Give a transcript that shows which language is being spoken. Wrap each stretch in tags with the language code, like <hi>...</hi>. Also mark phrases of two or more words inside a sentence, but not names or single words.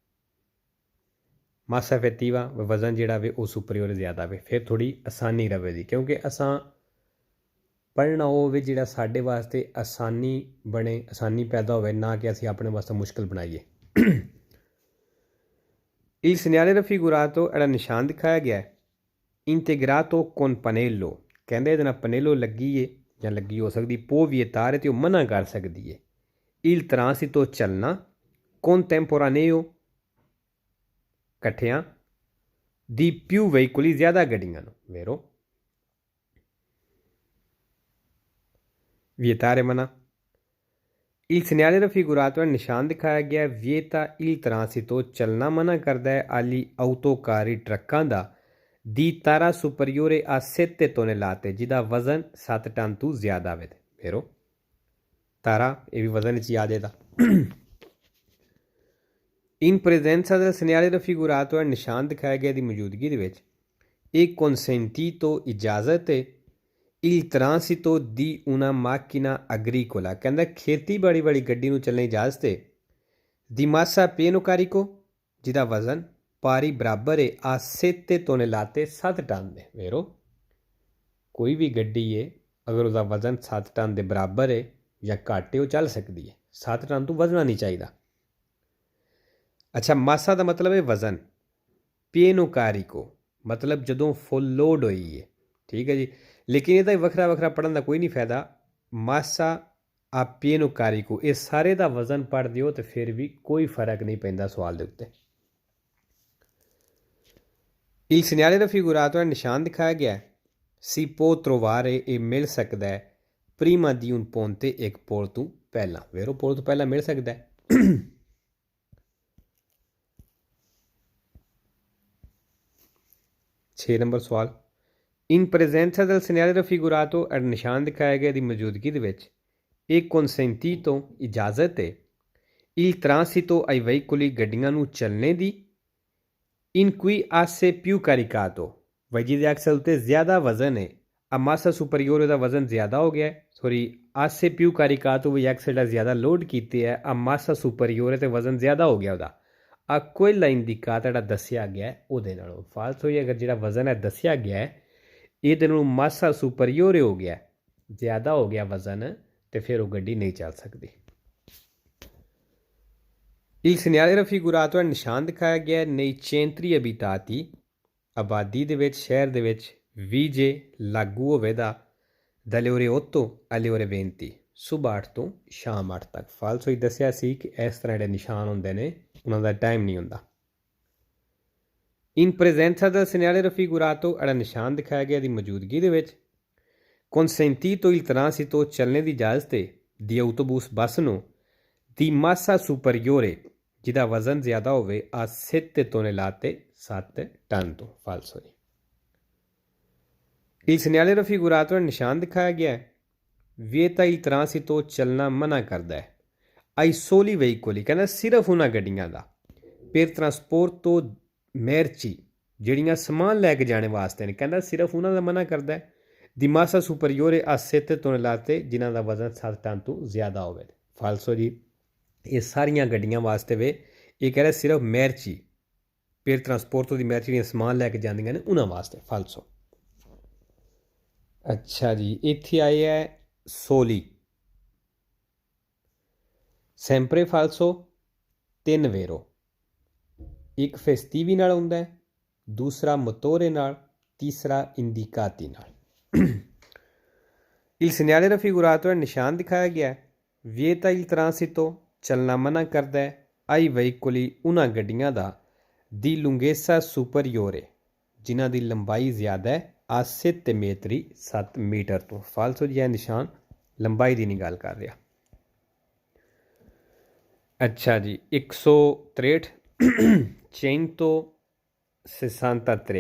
<it>massa effettiva</it> <pa>ਵਜ਼ਨ ਜਿਹੜਾ ਵੇ ਉਹ ਸੁਪਰੀਅਰ ਜ਼ਿਆਦਾ ਵੇ ਫਿਰ ਥੋੜ੍ਹੀ ਆਸਾਨੀ ਰਵੇਗੀ ਕਿਉਂਕਿ ਅਸਾਂ ਪੜ੍ਹਨਾ ਹੋਵੇ ਜਿਹੜਾ ਸਾਡੇ ਵਾਸਤੇ ਆਸਾਨੀ ਬਣੇ ਆਸਾਨੀ ਪੈਦਾ ਹੋਵੇ ਨਾ ਕਿ ਅਸੀਂ ਆਪਣੇ ਵਾਸਤੇ ਮੁਸ਼ਕਿਲ ਬਣਾਈਏ।</pa> <it>il segnale raffigurato</it> <pa>ਜਿਹੜਾ ਨਿਸ਼ਾਨ ਦਿਖਾਇਆ ਗਿਆ</pa> <it>integrato con pannello</it> <pa>ਕਹਿੰਦੇ ਇਹਦੇ ਨਾਲ ਪਨੇਲੋ ਲੱਗੀ ਏ ਜਾਂ ਲੱਗੀ ਹੋ ਸਕਦੀ</pa> <it>può vietare</it> <pa>ਤੇ ਉਹ ਮਨਾ ਕਰ ਸਕਦੀ ਏ</pa> <it>il transito</it> <pa>ਚੱਲਣਾ contemporaneo ਇਕੱਠਿਆਂ</pa> <it>di più veicoli</it> <pa>ਜ਼ਿਆਦਾ ਗੱਡੀਆਂ ਨੂੰ vero vietare ਮਨਾ</pa> <it>il segnale raffigurato</it> <pa>ਨਿਸ਼ਾਨ ਦਿਖਾਇਆ ਗਿਆ</pa> <it>vieta il transito</it> <pa>ਚੱਲਣਾ ਮਨਾ ਕਰਦਾ ਹੈ</pa> <it>agli autocarri</it> <pa>ਟਰੱਕਾਂ ਦਾ</pa> <it>di tara superiore a 7 tonnellate</it> <pa>ਜਿਹਦਾ ਵਜ਼ਨ 7 ਟਨ ਤੋਂ ਜ਼ਿਆਦਾ ਵੇ vero ਤਾਰਾ ਇਹ ਵੀ ਵਜ਼ਨ 'ਚ ਯਾਦ ਇਹਦਾ।</pa> <it>in presenza del segnale raffigurato</it> <pa>ਨਿਸ਼ਾਨ ਦਿਖਾਇਆ ਗਿਆ ਦੀ ਮੌਜੂਦਗੀ ਦੇ ਵਿੱਚ ਇਹ consentito ਇਜਾਜ਼ਤ ਹੈ</pa> <it>il transito di una macchina agricola</it> <pa>ਕਹਿੰਦਾ ਖੇਤੀਬਾੜੀ ਵਾਲੀ ਗੱਡੀ ਨੂੰ ਚੱਲਣ ਦੀ ਇਜਾਜ਼ਤ ਹੈ</pa> <it>di massa pieno carico</it> <pa>ਜਿਹਦਾ ਵਜ਼ਨ ਪਾਰੀ ਬਰਾਬਰ ਹੈ</pa> <it>a 7 tonnellate</it> <pa>7 ਟਨ ਦੇ vero ਕੋਈ ਵੀ ਗੱਡੀ ਹੈ ਅਗਰ ਉਹਦਾ ਵਜ਼ਨ 7 ਟਨ ਦੇ ਬਰਾਬਰ ਹੈ ਜਾਂ ਘੱਟ ਹੈ ਉਹ ਚੱਲ ਸਕਦੀ ਹੈ 7 ਟਨ ਤੋਂ ਵਧਣਾ ਨਹੀਂ ਚਾਹੀਦਾ। ਅੱਛਾ ਮਾਸਾ ਦਾ ਮਤਲਬ ਹੈ ਵਜ਼ਨ</pa> <it>pieno carico</it> <pa>ਮਤਲਬ ਜਦੋਂ</pa> <en>full load</en> <pa>ਹੋਈ ਹੈ, ਠੀਕ ਹੈ ਜੀ। लेकिन ਇਹਦਾ ਵੱਖਰਾ ਵੱਖਰਾ ਪੜ੍ਹਨ ਦਾ ਕੋਈ ਨਹੀਂ ਫਾਇਦਾ। ਮਾਸਾ ਆਪੇ ਨੂੰ ਕਾਰਿਕੂ ਇਹ ਸਾਰੇ ਦਾ ਵਜ਼ਨ ਪੜ੍ਹ ਦਿਓ ਤੇ ਫਿਰ ਵੀ ਕੋਈ ਫਰਕ ਨਹੀਂ ਪੈਂਦਾ ਸਵਾਲ ਦੇ ਉੱਤੇ।</pa> <it>Il segnale raffigurato è</it> <pa>ਨਿਸ਼ਾਨ ਦਿਖਾਇਆ ਗਿਆ ਹੈ।</pa> <it>Si può trovare</it> <pa>ਇਹ ਮਿਲ ਸਕਦਾ ਹੈ</pa> <it>prima di un ponte</it> <pa>ਇੱਕ ਪੁਲ ਤੋਂ ਪਹਿਲਾਂ। ਵੇਰੋ ਪੁਲ ਤੋਂ ਪਹਿਲਾਂ ਮਿਲ ਸਕਦਾ ਹੈ। 6 ਨੰਬਰ ਸਵਾਲ</pa> <it>in presenza del segnale raffigurato</it> <pa>ਨਿਸ਼ਾਨ ਦਿਖਾਇਆ ਗਿਆ ਦੀ ਮੌਜੂਦਗੀ ਦੇ ਵਿੱਚ ਇਹ consentito ਇਜਾਜ਼ਤ ਹੈ</pa> <it>il transito ai veicoli</it> <pa>ਗੱਡੀਆਂ ਨੂੰ ਚੱਲਣੇ ਦੀ</pa> <it>in cui asse più caricato</it> <pa>ਵਈ ਜਿਹਦੇ ਐਕਸਲ ਉੱਤੇ ਜ਼ਿਆਦਾ ਵਜ਼ਨ ਹੈ ਆ</pa> <it>massa superiore</it> <pa>ਦਾ ਵਜ਼ਨ ਜ਼ਿਆਦਾ ਹੋ ਗਿਆ ਸੌਰੀ</pa> <it>asse più caricato</it> <pa>ਵੀ ਐਕਸਲ ਦਾ ਜ਼ਿਆਦਾ ਲੋਡ ਕੀਤੇ ਹੈ ਆ</pa> <it>massa superiore</it> <pa>ਤੇ ਵਜ਼ਨ ਜ਼ਿਆਦਾ ਹੋ ਗਿਆ ਉਹਦਾ ਆ</pa> <it>quella indicata</it> <pa>ਜਿਹੜਾ ਦੱਸਿਆ ਗਿਆ ਉਹਦੇ ਨਾਲੋਂ ਫਾਲਸ ਹੋਈ ਅਗਰ ਜਿਹੜਾ ਵਜ਼ਨ ਹੈ ਦੱਸਿਆ ਗਿਆ ਇਹਦੇ ਨੂੰ</pa> <it>massa superiore</it> <pa>ਹੋ ਗਿਆ ਜ਼ਿਆਦਾ ਹੋ ਗਿਆ ਵਜ਼ਨ ਤੇ ਫਿਰ ਉਹ ਗੱਡੀ ਨਹੀਂ ਚੱਲ ਸਕਦੀ।</pa> <it>Il segnale raffigurato è</it> <pa>ਨਿਸ਼ਾਨ ਦਿਖਾਇਆ ਗਿਆ</pa> <it>nei centri abitati</it> <pa>ਆਬਾਦੀ ਦੇ ਵਿੱਚ ਸ਼ਹਿਰ ਦੇ ਵਿੱਚ vige ਲਾਗੂ ਹੋਵੇਗਾ</pa> <it>dalle ore 8 alle ore 20</it> <pa>ਸੁਬਾਹ 8 ਤੋਂ ਸ਼ਾਮ 8 ਤੱਕ। ਫਾਲਸ ਹੋਈ ਦੱਸਿਆ ਸੀ ਕਿ ਇਸ ਤਰ੍ਹਾਂ ਜਿਹੜੇ ਨਿਸ਼ਾਨ ਹੁੰਦੇ ਨੇ ਉਹਨਾਂ ਦਾ ਟਾਈਮ ਨਹੀਂ ਹੁੰਦਾ।</pa> <it>in presenza del segnale raffigurato</it> <pa>ਜਿਹੜਾ ਨਿਸ਼ਾਨ ਦਿਖਾਇਆ ਗਿਆ ਦੀ ਮੌਜੂਦਗੀ ਦੇ ਵਿੱਚ</pa> <it>consentito il transito</it> <pa>ਚੱਲਣੇ ਦੀ ਇਜਾਜ਼ਤ ਹੈ ਦੀ autobus ਬੱਸ ਨੂੰ ਦੀ</pa> <it>massa superiore</it> <pa>ਜਿਹਦਾ ਵਜ਼ਨ ਜ਼ਿਆਦਾ ਹੋਵੇ ਆ 7 tonnellate 7 ਟਨ ਤੋਂ। ਫਾਲਸ ਹੋਈ।</pa> <it>il segnale raffigurato</it> <pa>ਨਿਸ਼ਾਨ ਦਿਖਾਇਆ ਗਿਆ</pa> <it>vieta il transito</it> <pa>ਚੱਲਣਾ ਮਨਾ ਕਰਦਾ ਹੈ</pa> <it>ai soli veicoli</it> <pa>ਕਹਿੰਦਾ ਸਿਰਫ ਉਹਨਾਂ ਗੱਡੀਆਂ ਦਾ</pa> <it>per trasporto merci</it> <pa>ਜਿਹੜੀਆਂ ਸਮਾਨ ਲੈ ਕੇ ਜਾਣੇ ਵਾਸਤੇ ਨੇ ਕਹਿੰਦਾ ਸਿਰਫ ਉਹਨਾਂ ਦਾ ਮਨਾ ਕਰਦਾ ਹੈ ਦੀ</pa> <it>massa superiore</it> <pa>ਆ 7 tonnellate ਜਿਨ੍ਹਾਂ ਦਾ ਵਜ਼ਨ 7 ਟਨ ਤੋਂ ਜ਼ਿਆਦਾ ਹੋਵੇ। ਫਾਲਸੋ ਜੀ ਇਹ ਸਾਰੀਆਂ ਗੱਡੀਆਂ ਵਾਸਤੇ ਵੇ ਇਹ ਕਹਿ ਰਿਹਾ ਸਿਰਫ</pa> <it>merci per trasporto di merci</it> <pa>ਦੀਆਂ ਸਮਾਨ ਲੈ ਕੇ ਜਾਂਦੀਆਂ ਨੇ ਉਹਨਾਂ ਵਾਸਤੇ। ਫਾਲਸੋ। ਅੱਛਾ ਜੀ ਇੱਥੇ ਆਏ ਹੈ</pa> <it>soli sempre falso</it> <pa>3 ਵੇਰੋ ਇੱਕ ਫੈਸਟੀਵੀ ਨਾਲ ਹੁੰਦਾ ਹੈ ਦੂਸਰਾ ਮੋਟੋਰੇ ਨਾਲ ਤੀਸਰਾ ਇੰਡੀਕਾਤੀ ਨਾਲ।</pa> <it>il segnale raffigurato</it> <pa>ਹੈ ਨਿਸ਼ਾਨ ਦਿਖਾਇਆ ਗਿਆ</pa> <it>vieta il transito</it> <pa>ਚੱਲਣਾ ਮਨਾ ਕਰਦਾ ਹੈ</pa> <it>ai veicoli</it> <pa>ਉਹਨਾਂ ਗੱਡੀਆਂ ਦਾ</pa> <it>di lunghezza superiore</it> <pa>ਜਿਨ੍ਹਾਂ ਦੀ ਲੰਬਾਈ ਜ਼ਿਆਦਾ ਹੈ ਆ 7 metri 7 ਮੀਟਰ ਤੋਂ। ਫਾਲਸੋ ਜੀ ਇਹ ਨਿਸ਼ਾਨ ਲੰਬਾਈ ਦੀ ਨਹੀਂ ਗੱਲ ਕਰ ਰਿਹਾ। ਅੱਛਾ ਜੀ 163 163।</pa>